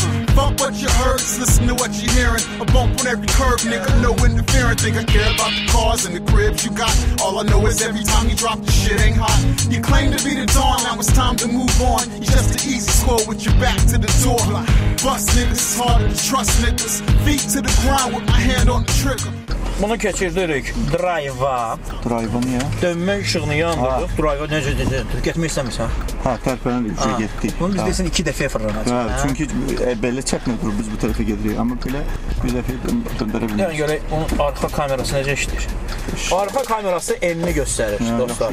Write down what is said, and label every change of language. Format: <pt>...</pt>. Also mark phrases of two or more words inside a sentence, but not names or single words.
<en>Fuck what you heard, listen to what you're hearing. A bump on every curve, nigga, no interference. Think I care about the cars and the cribs you got. All I know is every time you drop the shit ain't hot. You claim to be the dawn, now it's time to move on. You're just an easy score with your back to the door. Bust niggas, it's harder to trust niggas. Feet to the ground with my hand on the trigger.</en> <az>Bunu keçirdirik drive-a. Drive-a niyə? Dönmə işığını yandırdıq. Drive-a necə dedim? Getmək istəmirsən? Hə, tərpənəlik ki, getdik. Bunu biz desin 2 dəfəyə fırlanacaq. Hə, çünki belə çəkmə durub biz bu tərəfə gedirik. Amma belə bir dəfəyə döndərə bilirik. Yəni, görə onun arxa kamerası necə işləyir? Arxa kamerası enini göstərir, dostlar.</az>